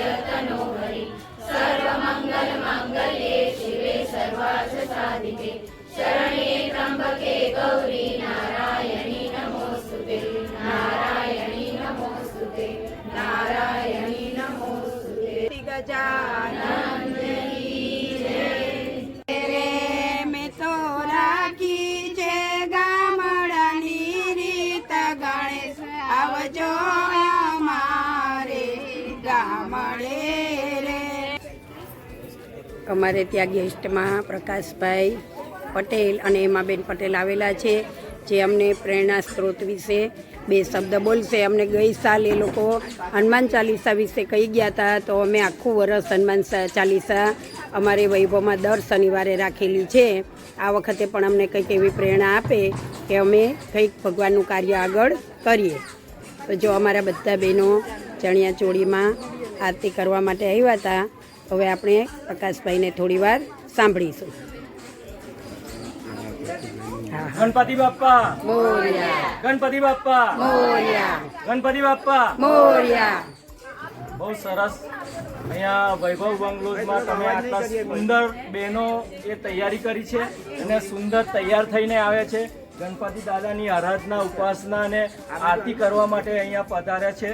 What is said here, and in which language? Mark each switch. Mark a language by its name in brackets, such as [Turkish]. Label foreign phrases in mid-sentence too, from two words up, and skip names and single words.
[Sanskrit] तनोहरि, सर्वमंगल मंगल्ये शिवे सर्वार्थ साधिके, शरण्ये त्र्यंबके गौरी नारायणी नमोस्तुते, नारायणी नमोस्तुते, नारायणी नमोस्तुते। [Hindi] गजानन की जय। [Gujarati] રે મેં તો રાખી જે ગામડાની રીત ગણેશ આવજો અમારે ગામડે રે। અમારે ત્યાં ગેસ્ટમાં પ્રકાશભાઈ પટેલ અને એમાબેન પટેલ આવેલા છે, જે અમને પ્રેરણા સ્ત્રોત વિશે 2 શબ્દ બોલશે। અમને ગઈ સાલ એ લોકો હનુમાન ચાલીસા વિશે કહી ગયા હતા। તો અમે આખું વર્ષ હનુમાન ચાલીસા અમારે વૈભવમાં દર શનિવારે રાખેલી છે। આ વખતે પણ અમને કંઈક એવી પ્રેરણા આપે કે અમે કંઈક ભગવાનનું કાર્ય આગળ કરીએ। તો જો અમારા બધા બહેનો ચણિયા ચોળીમાં આરતી કરવા માટે આવ્યા હતા। હવે આપણે પ્રકાશભાઈને થોડી વાર સાંભળીશું। [Marathi] गणपति बाप्पा મોર્યા, गणपति बाप्पा મોર્યા, गणपति बाप्पा। મોર્યા। [Gujarati] બહુત સરસ। અહીંયા વૈભવ બંગલોઝમાં તમે આટલા સુંદર બહેનો એ તૈયારી કરી છે અને સુંદર તૈયાર થઈને આવે છે। ગણપતિ દાદાની આરાધના ઉપાસના અને આરતી કરવા માટે અહીંયા પધાર્યા છે।